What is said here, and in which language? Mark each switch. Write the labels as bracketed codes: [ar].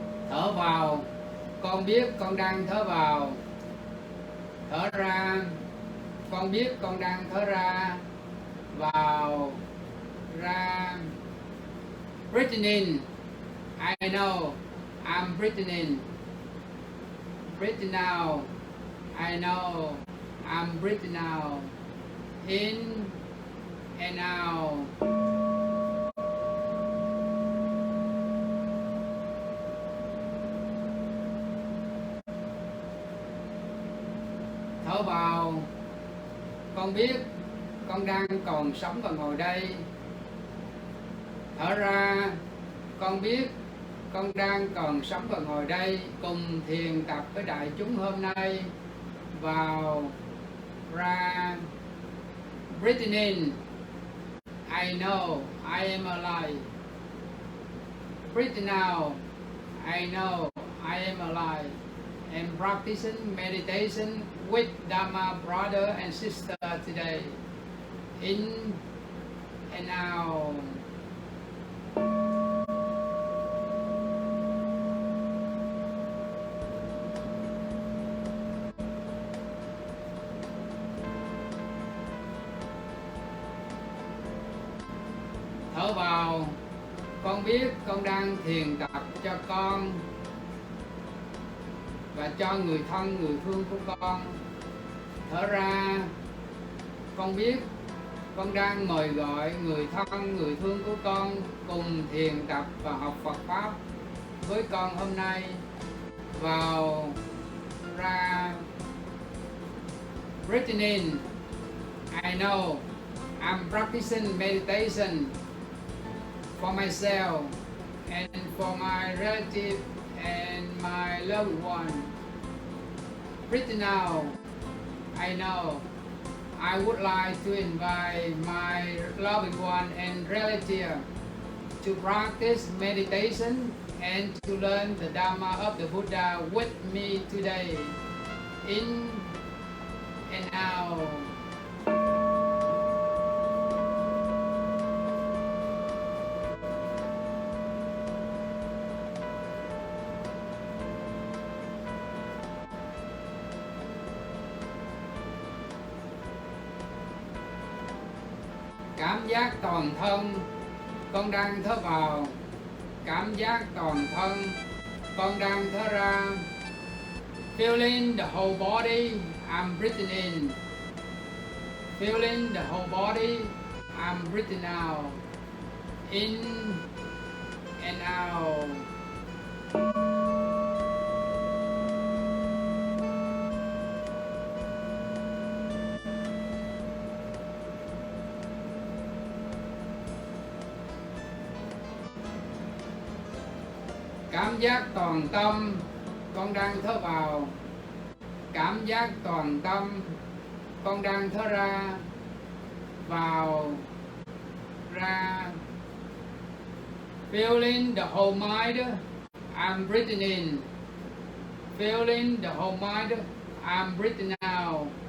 [vi] Thở vào, con biết con đang thở vào. Thở ra, con biết con đang thở ra. Vào, ra. [en] Breathing in, I know I'm breathing in. Breathing out, I know I'm breathing out. In and out. [vi] Thở vào, con biết con đang còn sống và ngồi đây. Thở ra, con biết con đang còn sống và ngồi đây cùng thiền tập với đại chúng hôm nay. Vào, ra. [en] Breathing in, I know I am alive. Breathing out, I know I am alive. And practicing meditation with Dharma brother and sister today. In and out. [vi] Thở vào, con biết con đang thiền tập cho con và cho người thân, người thương của con. Thở ra, con biết con đang mời gọi người thân, người thương của con cùng thiền tập và học Phật Pháp với con hôm nay. Vào, ra. [en] Breathing in, I know I'm practicing meditation for myself and for my relative and my loved one. Breathing out, I know I would like to invite my loving one and relative to practice meditation and to learn the Dharma of the Buddha with me today. In and out. [vi] Cảm giác toàn thân, con đang thở vào. Cảm giác toàn thân, con đang thở ra. [en] Feeling the whole body, I'm breathing in. Feeling the whole body, I'm breathing out. In and out. [vi] Cảm giác toàn tâm, con đang thở vào. Cảm giác toàn tâm, con đang thở ra. Vào, ra. [en] Feeling the whole mind, I'm breathing in. Feeling the whole mind, I'm breathing out.